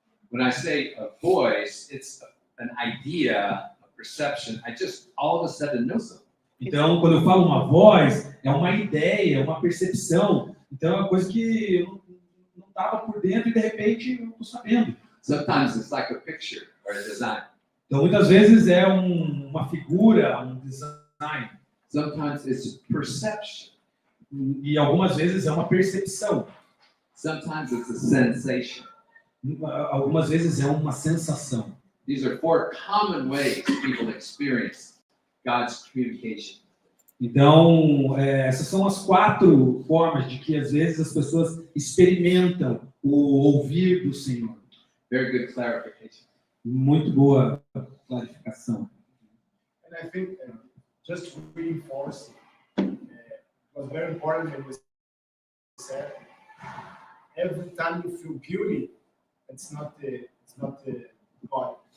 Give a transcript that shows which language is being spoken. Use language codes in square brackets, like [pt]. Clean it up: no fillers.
[en] When I say a voice, it's an idea, a perception. I just all of a sudden know something. [pt] Então, quando eu falo uma voz, é uma ideia, é uma percepção. Então, é uma coisa que eu não estava por dentro e, de repente, eu estou sabendo. [en] Sometimes it's like a picture or a design. [pt] Então, muitas vezes é uma figura, um design. [en] Sometimes it's perception. [pt] E algumas vezes é uma percepção. [en] Sometimes it's a sensation. [pt] Algumas vezes é uma sensação. [en] These are 4 common ways people experience God's communication. [pt] Então, essas são as 4 formas de que, às vezes, as pessoas experimentam o ouvir do Senhor. [en] Very good clarification. [pt] Muito boa clarificação. [en] And I think just to reinforce, it was very important when we said every time you feel guilty, it's not the God.